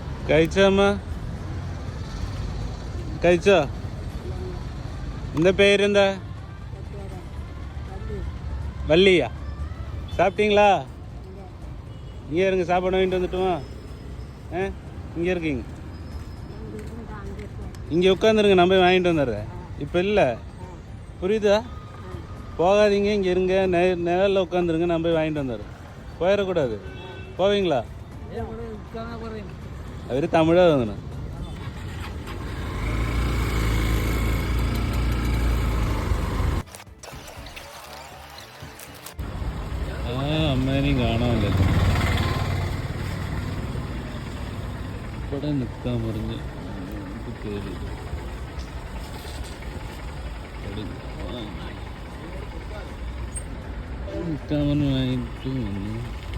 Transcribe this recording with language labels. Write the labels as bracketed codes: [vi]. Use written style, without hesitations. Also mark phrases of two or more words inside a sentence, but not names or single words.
[ml] കഴിച്ചോ അമ്മ? കഴിച്ചോ? എന്താ പേരെന്താ? [ta] வள்ளியா? சாப்பிட்டீங்களா? இங்கே இருங்க, சாப்பாடு வாங்கிட்டு வந்துட்டுமா? இங்கே இருக்கீங்க, இங்கே உட்காந்துருங்க, நான் போய் வாங்கிட்டு வந்துடுறேன். இப்போ இல்லை, புரியுதா? போகாதீங்க, இங்கே இருங்க, நிழலில் உட்காந்துருங்க, நான் போய் வாங்கிட்டு வந்துடுறேன். போயிடக்கூடாது. போவீங்களா? [ml] അവർ തമിഴാ തോന്നണം. അമ്മേനെയും കാണാമല്ലോ. ഇവിടെ നിൽക്കാൻ പറഞ്ഞ് കയറി നിൽക്കാൻ പറഞ്ഞ് വാങ്ങിയിട്ട് വന്നു.